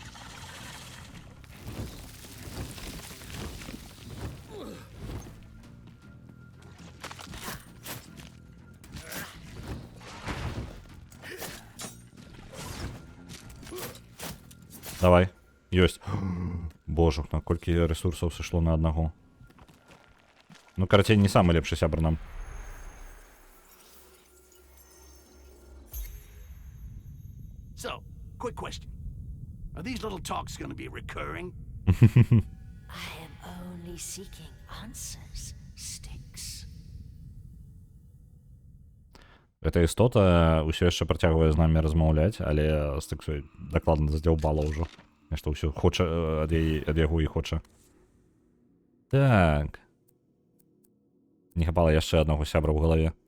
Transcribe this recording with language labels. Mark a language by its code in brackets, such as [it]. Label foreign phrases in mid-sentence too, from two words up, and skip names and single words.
[be] Давай. Ёсць. Божух, на колькі ресурсаў сышло на аднаго. Ну, карацей, не самы лепшы сябр нам. [en] So, quick question. Are these little talks going to be recurring? I am only seeking answers, Styx. [be] Эта істота ўсё яшчэ працягвае з намі размаўляць, але Стыксу дакладна задзяўбала ўжо. Нешта ўсё хоча ад яго і хоча. Так. Не хапала яшчэ аднаго сябра ў галаве.